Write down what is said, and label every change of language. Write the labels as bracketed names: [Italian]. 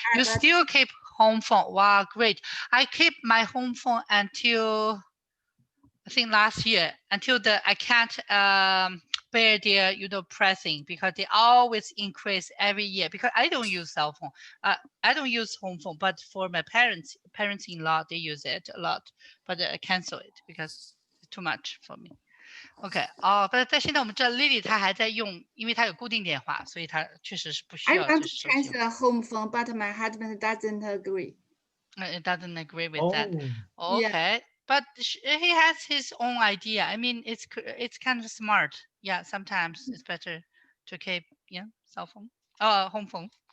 [English] You still keep home phone. Wow, great. I keep my home phone until I think last year, until I can't bear their pressing, because they always increase every year, because I don't use cell phone. I don't use home phone, but for my parents-in-law, they use it a lot, but I cancel it because it's too much for me. [Chinese] OK， 但现在我们这 Lily 她还在用，因为她有固定电话，所以她确实是不需要。 [English] I want to cancel home phone, but my husband doesn't agree. It doesn't agree with that. OK, but he has his own idea. I mean, it's kind of smart. Yeah, sometimes it's better to keep cell phone, home phone.